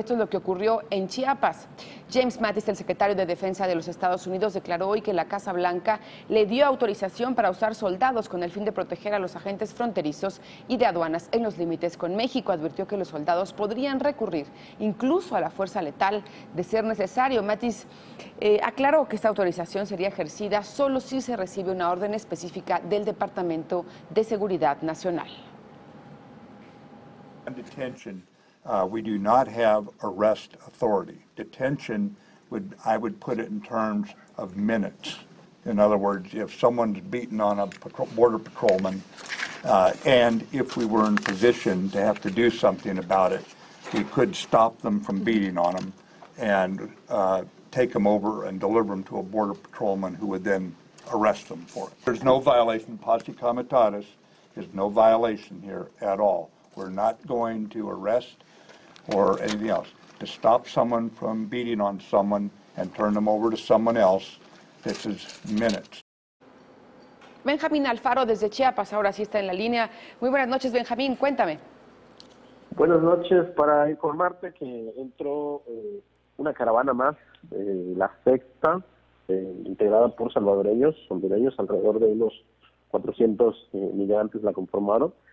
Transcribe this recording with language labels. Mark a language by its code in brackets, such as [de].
[es] Esto es lo que ocurrió en Chiapas. James Mattis, el secretario de Defensa de los Estados Unidos, declaró hoy que la Casa Blanca le dio autorización para usar soldados con el fin de proteger a los agentes fronterizos y de aduanas en los límites con México. Advirtió que los soldados podrían recurrir incluso a la fuerza letal de ser necesario. Mattis aclaró que esta autorización sería ejercida solo si se recibe una orden específica del Departamento de Seguridad Nacional. [en] Detention, we do not have arrest authority. Detention I would put it in terms of minutes. In other words, if someone's beaten on a border patrolman, and if we were in position to have to do something about it, we could stop them from beating on them and take them over and deliver them to a border patrolman who would then arrest them for it. There's no violation. Posse Comitatus is no violation here at all. We're not going to arrest or anything else. To stop someone from beating on someone and turn them over to someone else, this is minutes. [es] Benjamín Alfaro desde Chiapas, ahora sí está en la línea. Muy buenas noches, Benjamín, cuéntame. Buenas noches, para informarte que entró una caravana más, la 6ª, integrada por salvadoreños, hondureños, alrededor de unos 400 migrantes la conformaron.